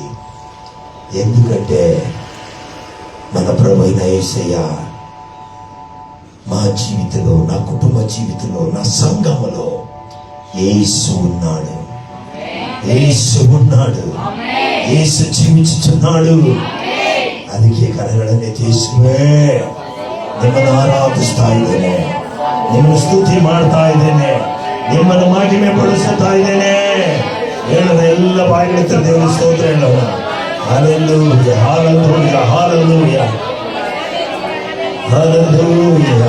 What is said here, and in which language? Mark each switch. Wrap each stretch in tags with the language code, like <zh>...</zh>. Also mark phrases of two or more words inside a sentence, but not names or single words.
<te>ఎందుకంటే మన ప్రభు అయిన యేసయ్య మా జీవితంలో, నా కుటుంబ జీవితంలో, నా సంఘములో యేసు ఉన్నాడు, యేసు ఉన్నాడు, యేసు జీవించుచున్నాడు.</te> <kn>ಅದಕ್ಕೆ ಕರಗಳನ್ನೇ ಯೇಸುವೇ ನಿಮ್ಮನ್ನು ಆರಾಧಿಸ್ತಾ ಇದ್ದೇನೆ, ನಿಮ್ಮನ್ನು ಸ್ತುತಿ ಮಾಡ್ತಾ ಇದ್ದೇನೆ, ನಿಮ್ಮನ್ನು ಮಹಿಮೆ ಪಡಿಸುತ್ತಾ ಇದ್ದೇನೆ. ಹೇಳದ ಎಲ್ಲ ಬಾಯಿಗಳ ದೇವರ ಸ್ತೋತ್ರ ಹೇಳೋಣ. ಹಲ್ಲೆಲೂಯಾ, ಹಲ್ಲೆಲೂಯಾ, ಹಲ್ಲೆಲೂಯಾ, ಹಲ್ಲೆಲೂಯಾ.</kn>